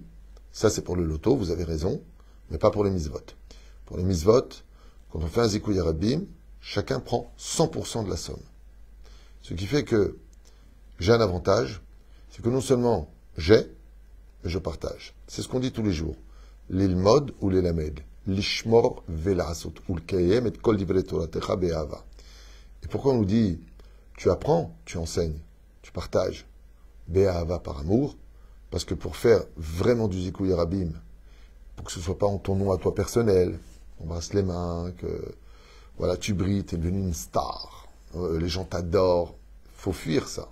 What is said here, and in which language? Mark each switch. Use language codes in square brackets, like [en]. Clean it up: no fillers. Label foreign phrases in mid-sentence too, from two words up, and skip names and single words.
[fr] Ça c'est pour le loto, vous avez raison, mais pas pour les mitzvot. Pour les mitzvot, quand on fait un [he] זיכוי הרבים, [fr] chacun prend 100% de la somme. Ce qui fait que j'ai un avantage, c'est que non seulement j'ai, mais je partage. C'est ce qu'on dit tous les jours. [he] ללמוד וללמד. לשמור ולעשות. ולקיים את כל דברי תורתך באהבה. [fr] Et pourquoi on nous dit, tu apprends, tu enseignes, tu partages. Be'ava par amour. Parce que pour faire vraiment du [he] זיכוי הרבים, [fr] pour que ce ne soit pas en ton nom à toi personnel, on brasse les mains, que voilà, tu brilles, tu es devenu une star, les gens t'adorent, faut fuir ça.